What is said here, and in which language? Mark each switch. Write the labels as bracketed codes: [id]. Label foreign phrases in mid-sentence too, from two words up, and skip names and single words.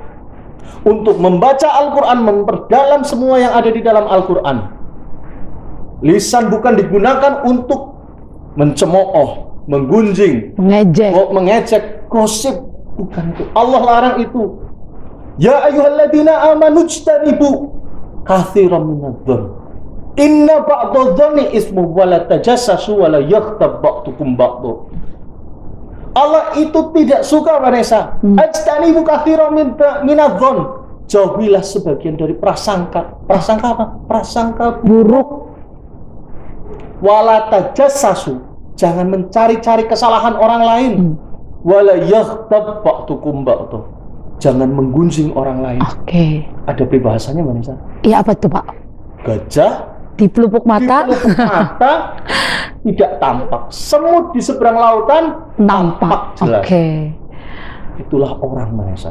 [id] Untuk membaca Al-Quran, memperdalam semua yang ada di dalam Al-Quran. Lisan bukan digunakan untuk mencemooh, menggunjing, mengejek, gosip. Bukan itu. Allah larang itu. [ar] يا أيها الذين آمنوا اجتنبوا كثيرا من الظن. إن بعض الظن إثم ولا تجسسوا ولا يغتب بعضكم بعضا. [id] Allah itu tidak suka Vanessa. [ar] اجتنبوا كثيرا من الظن. [id] Jauhilah sebagian dari prasangka. Prasangka apa? Prasangka buruk. [ar] ولا تجسسوا. [id] Jangan mencari-cari kesalahan orang lain. [ar] ولا يغتب بعضكم بعضا. [id] Jangan menggunjing orang lain. Ada peribahasanya, Mbak Nisa? Iya, apa tuh Pak? Gajah di pelupuk mata, tidak tampak. Semut di seberang lautan nampak jelas. Itulah orang, Mbak Nisa.